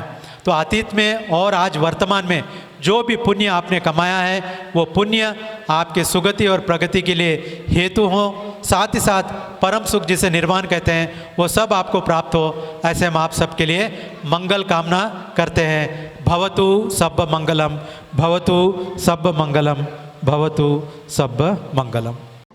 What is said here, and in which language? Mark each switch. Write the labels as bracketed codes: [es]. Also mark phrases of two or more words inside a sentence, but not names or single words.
[hi] तो अतीत में और आज वर्तमान में जो भी पुण्य आपने कमाया है वो पुण्य आपके सुगति और प्रगति के लिए हेतु हो, साथ ही साथ परम सुख जिसे निर्वाण कहते हैं वो सब आपको प्राप्त हो। ऐसे हम आप सबके लिए मंगल कामना करते हैं। [pi] भवतु सब्ब मंगलम, भवतु सब्ब मंगलम, भवतु सब्ब मंगलम।